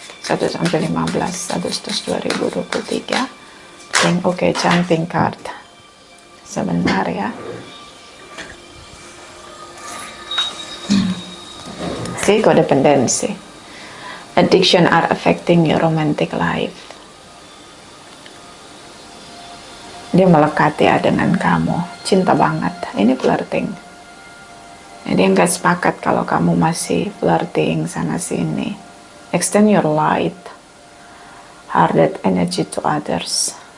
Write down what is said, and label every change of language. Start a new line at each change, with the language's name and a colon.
Indonesian: 1-15 Agustus 2023. Oke, jumping card. Sebentar ya.
English: See, codependency. Addiction are affecting your romantic life.
Indonesian: Dia melekati ya dengan kamu. Cinta banget. Ini flirting. Dia nggak sepakat kalau kamu masih flirting sana sini.
English: Extend your light, hearted energy to others.